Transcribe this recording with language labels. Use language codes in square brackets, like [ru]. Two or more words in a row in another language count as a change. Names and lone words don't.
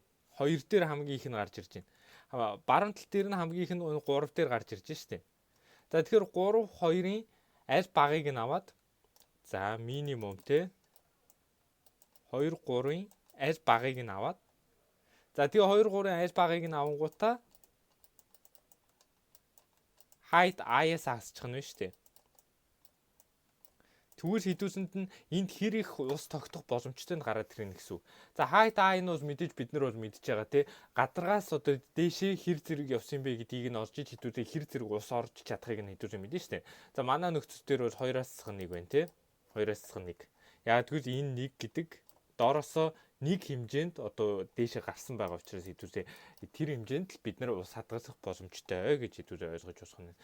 [mn] 2 дээр хамгийн их нь гарч ирж байна. Баруун тал дээр нь хамгийн их нь 3 дээр гарч ирж штэ. За тэгэхээр 3 2-ын аль багыг нь аваад за минимум те 2 3-ын аль багыг нь аваад за тэгээ 2 3-ын аль багыг нь авангуудаа height i-с асчих нь шүү дээ. Тэгвэл хэдүүлсэнд нь энд хэр их ус тогтох боломжтой нь гараад ирнэ гэсэн үг. За height i нь бол мэдээж бид нар бол мэдж байгаа тий. Гадаргаас одоо дээшээ хэр зэрэг явсан бэ гэдгийг нь олж иж хэдүүлээ хэр зэрэг ус орж чадахыг нь хэдүүлээ мэдэн шүү дээ. За манай нөхцөл дээр бол 2-аас 1 байна тий. 2-аас 1. Яг тэгвэл энэ 1 гэдэг доороосоо нэг хэмжээнд одоо дээшээ гарсан байгаа учраас хэдүүлээ тэр хэмжээнд л бид нар ус хадгалах боломжтой гэж хэдүүлээ ойлгож болох нь.